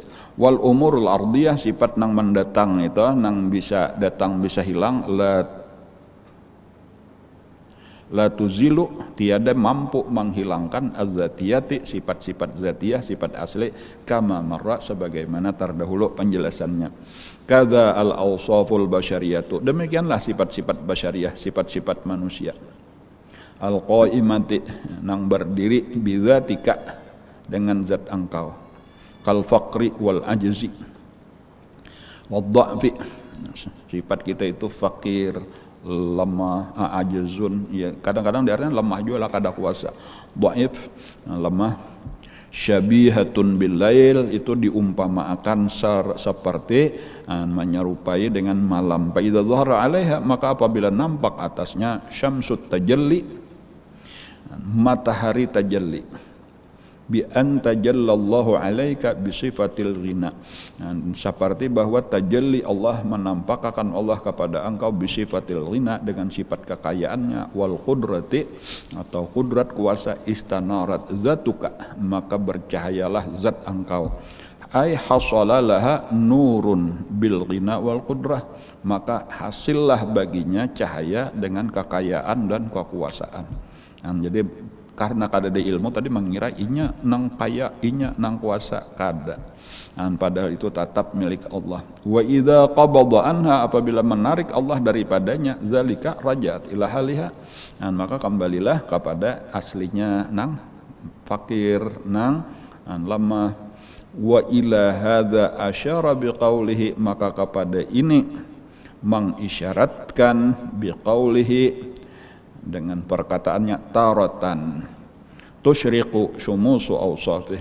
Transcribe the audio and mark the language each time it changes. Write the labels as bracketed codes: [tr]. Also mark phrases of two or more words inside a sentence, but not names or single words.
[ar] والأمور العرضية, [bjn] sifat nang mendatang itu, nang bisa datang bisa hilang, [ar] لا تزيل, [bjn] tiada mampu menghilangkan az-zatiyati, sifat-sifat zatiyah, sifat asli, [ar] كما مر, [bjn] sebagaimana terdahulu penjelasannya. [ar] كذا الأوصاف البشرية, [bjn] demikianlah sifat-sifat basyariyah, sifat-sifat manusia. Al-qaimati, nang berdiri, bidzatika, dengan zat engkau. [ar] كالفقر والعجز والضعف, [bjn] sifat kita itu fakir, lemah, ajzun, ya kadang-kadang diartikan lemah juga lah, kada kuasa. Dhaif, lemah. [ar] شبيهة بالليل, [bjn] itu diumpamakan seperti menyerupai dengan malam. [ar] فإذا ظهر عليها, [bjn] maka apabila nampak atasnya, [ar] شمس التجلي, [bjn] matahari tajalli, [ar] بأن تجلى الله عليك بصفة الغنى, [bjn] seperti bahwa tajalli Allah, menampakkan Allah kepada engkau, [ar] بصفة الغنى, [bjn] dengan sifat kekayaannya, [ar] والقدرة, [bjn] atau kudrat kuasa, [ar] استنارت ذاتك, [bjn] maka bercahayalah zat engkau. [ar] أي حصل لها نور بالغنى والقدرة, [bjn] maka hasillah baginya cahaya dengan kekayaan dan kekuasaan. Jadi karena kada ada ilmu tadi mengira inya nang kaya, inya nang kuasa, kada. Padahal itu tetap milik Allah. [ar] وإذا قبض عنها, [bjn] apabila menarik Allah daripadanya, [ar] ذلك رجعت إلى حالها, [bjn] maka kembalilah kepada aslinya, nang fakir, nang lemah. [ar] وإلى هذا أشار بقوله, [bjn] maka kepada ini mengisyaratkan [ar] بقوله, [bjn] dengan perkataannya, [ar] تارة تشرق شموس أوصافه,